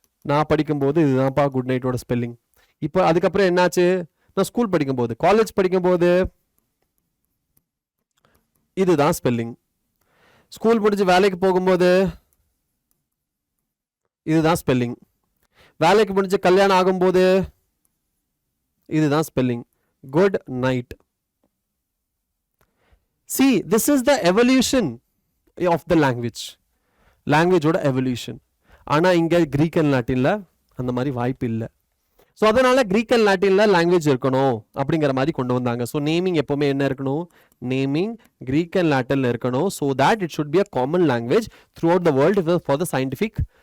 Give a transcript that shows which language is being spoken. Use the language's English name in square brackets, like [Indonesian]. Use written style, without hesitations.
[Tamil] நான் படிக்கும்போது இதுதான்ப்பா குட் நைட்டோட ஸ்பெல்லிங். இப்போ அதுக்கப்புறம் என்னாச்சு, நான் ஸ்கூல் படிக்கும்போது, காலேஜ் படிக்கும்போது இதுதான் ஸ்பெல்லிங். ஸ்கூல் முடிஞ்சு வேலைக்கு போகும்போது இதுதான் ஸ்பெல்லிங். வேலைக்கு முடிஞ்சு கல்யாணம் ஆகும்போது இதுதான் spelling, good night. [English] See, this is the evolution of the லாங்குவேஜோட evolution. [Tamil] ஆனால் இங்கே கிரீக் அண்ட் லாட்டினில் அந்த மாதிரி வாய்ப்பு இல்லை. ஸோ அதனால கிரீக் அண்ட் லாட்டினில் லாங்குவேஜ் இருக்கணும் அப்படிங்கிற மாதிரி கொண்டு வந்தாங்க. ஸோ நேமிங் எப்போவுமே என்ன இருக்கணும், நேமிங் கிரீக் அண்ட் லாட்டினில் இருக்கணும். [English] so that it should be a common language throughout the world for the scientific